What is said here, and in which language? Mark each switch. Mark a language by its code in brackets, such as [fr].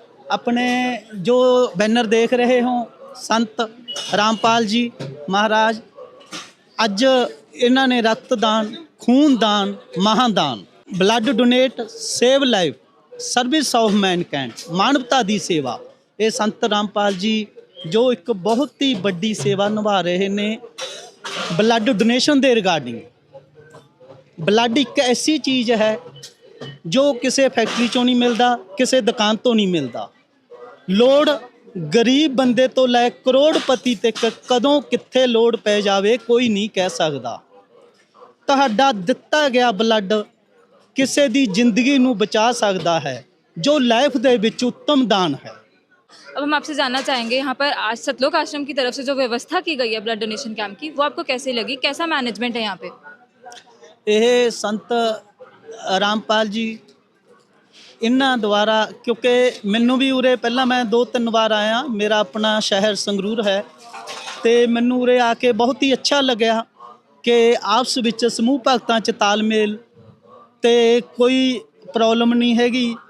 [hi] अपने जो बैनर देख रहे हों संत रामपाल जी महाराज, अज इन्होंने रक्तदान, खूनदान, महादान, blood donate, save life, service of Mankind, मानवता की सेवा, ये संत रामपाल जी जो एक बहुत ही बड़ी सेवा निभा रहे ने ब्लड डोनेशन के रिगार्डिंग। ब्लड एक ऐसी चीज़ है [pa] ਜੋ ਕਿਸੇ ਫੈਕਟਰੀ ਚੋਂ ਨਹੀਂ ਮਿਲਦਾ, ਕਿਸੇ ਦੁਕਾਨ ਤੋਂ ਨਹੀਂ ਮਿਲਦਾ। ਲੋੜ ਗਰੀਬ ਬੰਦੇ ਤੋਂ ਲੈ ਕਰੋੜਪਤੀ ਤੱਕ ਕਦੋਂ ਕਿੱਥੇ ਲੋੜ ਪੈ ਜਾਵੇ ਕੋਈ ਨਹੀਂ ਕਹਿ ਸਕਦਾ। ਤੁਹਾਡਾ ਦਿੱਤਾ ਗਿਆ ਬਲੱਡ ਕਿਸੇ ਦੀ ਜ਼ਿੰਦਗੀ ਨੂੰ ਬਚਾ ਸਕਦਾ ਹੈ, ਜੋ ਲਾਈਫ ਦੇ ਵਿੱਚ ਉੱਤਮ ਦਾਨ ਹੈ। [hi] अब हम आपसे जानना चाहेंगे यहाँ पर आज सतलोक आश्रम की तरफ से जो व्यवस्था की गई है ब्लड डोनेशन कैंप की, वो आपको कैसी लगी? कैसा मैनेजमेंट है यहाँ पे? [pa] ਇਹ ਸੰਤ ਰਾਮਪਾਲ ਜੀ ਇਹਨਾਂ ਦੁਆਰਾ, ਕਿਉਂਕਿ ਮੈਨੂੰ ਵੀ ਉਰੇ ਪਹਿਲਾਂ ਮੈਂ 2-3 ਵਾਰ ਆਇਆ, ਮੇਰਾ ਆਪਣਾ ਸ਼ਹਿਰ ਸੰਗਰੂਰ ਹੈ, ਤੇ ਮੈਨੂੰ ਉਰੇ ਆ ਕੇ ਬਹੁਤ ਹੀ ਅੱਛਾ ਲੱਗਿਆ ਕਿ ਆਪਸ ਵਿੱਚ ਸਮੂਹ ਭਗਤਾਂ 'ਚ ਤਾਲਮੇਲ ਤੇ ਕੋਈ ਪ੍ਰੋਬਲਮ ਨਹੀਂ ਹੈਗੀ।